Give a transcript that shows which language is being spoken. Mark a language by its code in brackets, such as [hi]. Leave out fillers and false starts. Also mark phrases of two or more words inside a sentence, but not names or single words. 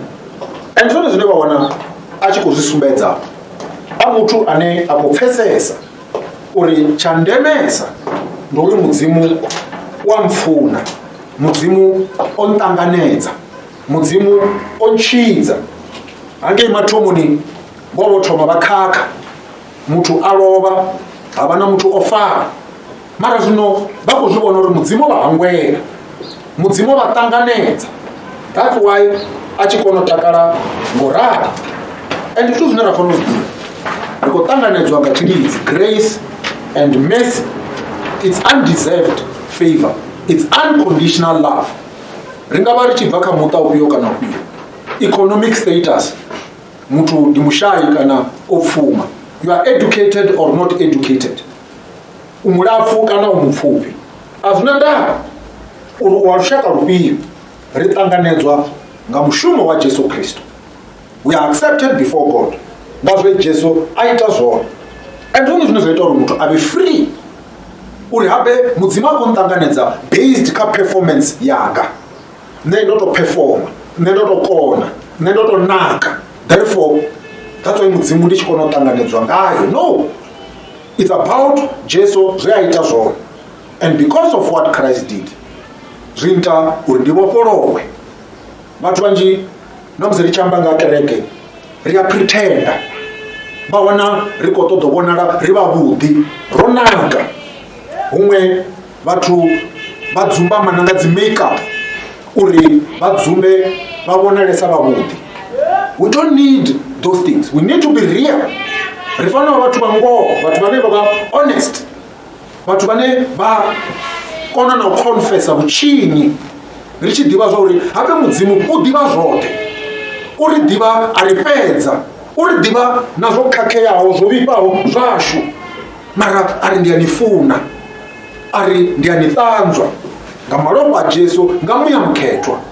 [ve] And zwone zwine vha wana a tshi khou zwi sumbedza, a muthu ane a khou pfesesa uri tsha ndemesa ndi uri mudzimu wa mpfuna, mudzimu o nṱanganedza, mudzimu o ntshidza. Hangei mathomoni vho thoma vha khakha, muthu a lovha, havha na muthu o fara, mara zwino vha khou zwi vhona uri mudzimu vha hangwela, mudzimu vha ṱanganedza. [en] That's why [ve] a tshi kona u takala ngorali. And zwithu zwine ra fanela u ḓivha, ri khou ṱanganedzwa nga tshilidzi, [en] grace and mercy. It's undeserved favor, it's unconditional love. [ve] Ri nga vha ri tshi bva kha muṱa ufhio kana ufhio, [en] economic status, [ve] muthu ndi mushayi kana o pfuma, [en] you are educated or not educated, [ve] u mulapfu kana u mupfhufhi, a zwina ndavha uri u wa lushaka lufhio. Ri ṱanganedzwa nga mushumo wa Jesu Kristo. [en] We are accepted before God. [ve] Nga zwe Jesu a ita zwone. And zwone zwine zwa ita uri muthu a be free, uri habe mudzimu a khou nṱanganedza based kha performance yanga. Nṋe ndo to performa, nṋe ndo to kona, nṋe ndo to naka, [en] therefore that's why [ve] mudzimu ndi tshi kona u ṱanganedzwa ngayo. No, [en] it's about [ve] Jesu zwe a ita zwone, [en] and because of what Christ did, [ve] zwi ita uri ndi vhofholowe. Vhathu vhanzhi na musi ri tshi amba nga kereke ri a pretenda, vha wana ri khou ṱoḓa u vhonala ri vhavhuḓi, ro naka. Huṅwe vhathu vha dzumbama nga dzi makeup uri vha dzumbe vha vhonalesa vhavhuḓi. [en] We don't need those things, we need to be real. [ve] Ri fanela vhathu vha ngoho, vhathu vhane vha vha honest, vhathu vhane vha kona na u confessa vhutshinyi, ri tshi ḓivha zwa uri habe mudzimu u ḓivha zwoṱhe, u ri ḓivha a ri fhedza, u ri ḓivha na zwo khakheaho zwo vhifhaho zwashu, mara a ri ndi a ni funa, a ri ndi a ni ṱanzwa nga malofha a Jesu, nga muya mukhethwa.